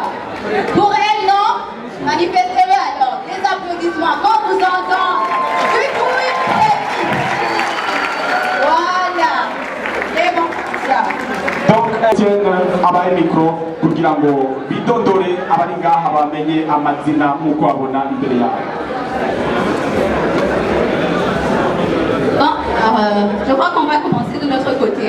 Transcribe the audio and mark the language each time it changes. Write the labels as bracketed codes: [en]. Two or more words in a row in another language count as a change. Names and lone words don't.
[fr] Pour elle, non? Manifestez-le alors. Des applaudissements. Quand vous entend, voilà. C'est bon, ça. Donc, [rn] Etienne abaye mikro kugira ngo bidondore abari ngaha bamenye amazina nk'uko babona imbere yabo. [fr] Bon, alors, je crois qu'on va commencer de notre côté.